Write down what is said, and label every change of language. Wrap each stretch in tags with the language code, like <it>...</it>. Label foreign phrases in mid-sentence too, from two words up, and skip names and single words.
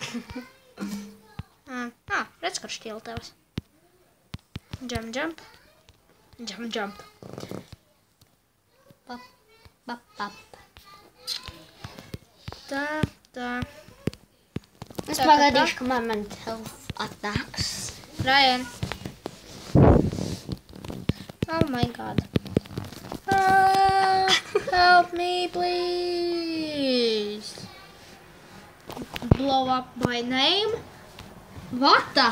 <lv>Redz, kur šķiltavas.</lv> <en>Jump. Pap.</en> <lv>Tā. Es pagaidīšu, kamēr man</lv> <en>health attacks. Ryan. Oh my god. Help me, please. Blow up my name? What the?</en>